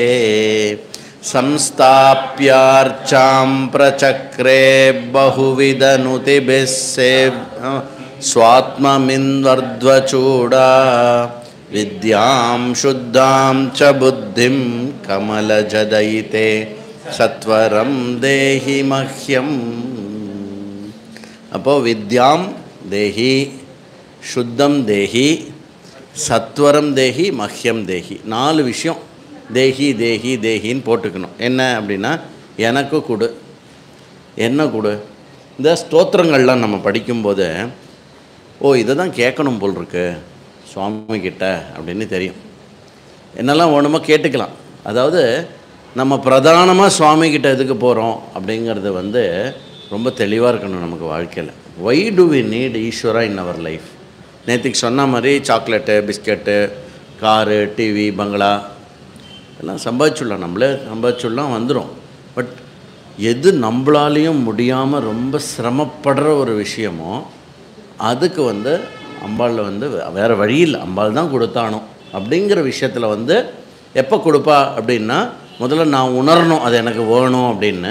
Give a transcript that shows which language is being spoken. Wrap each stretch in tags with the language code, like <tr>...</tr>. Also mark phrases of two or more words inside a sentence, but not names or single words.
<sa>संस्थाप्यार्चां प्रचक्रे बहुविधनुतिभिः स्वात्ममिन्वर्ध्वचूडा विद्यां शुद्धां च बुद्धिं कमलजदयिते सत्वरं देहि मह्यम्। அப்போ विद्यां देहि शुद्धं देहि सत्वरं देहि मह्यं देहि.</sa> <ta>4 விஷயம் தேஹி தேஹி தேஹின்னு போட்டுக்கணும். என்ன அப்படின்னா, எனக்கு கொடு, என்ன கொடு. இந்த ஸ்தோத்திரங்கள்லாம் நம்ம படிக்கும்போது ஓ இதை தான் கேட்கணும் போல் இருக்கு சுவாமிகிட்ட அப்படின்னு தெரியும். என்னெல்லாம் வேணுமோ கேட்டுக்கலாம். அதாவது நம்ம பிரதானமாக சுவாமிகிட்ட எதுக்கு போகிறோம் அப்படிங்கிறது ரொம்ப தெளிவாக இருக்கணும் நமக்கு வாழ்க்கையில்.</ta> <en>why do we need Ishwara in our life?</en> <ta>நேற்றுக்கு சொன்ன மாதிரி சாக்லேட்டு, பிஸ்கெட்டு, காரு, டிவி, பங்களா எல்லாம் சம்பாதிச்சுடலாம், நம்மளே சம்பாதிச்சுடலாம், வந்துடும். பட் எது நம்மளாலேயும் முடியாமல் ரொம்ப சிரமப்படுற ஒரு விஷயமோ அதுக்கு அம்பாளில் வேறு வழி இல்லை, அம்பாள் தான் கொடுத்தானோ அப்படிங்கிற விஷயத்தில் எப்போ கொடுப்பா அப்படின்னா, முதல்ல நான் உணரணும் அது எனக்கு வேணும் அப்படின்னு.</ta>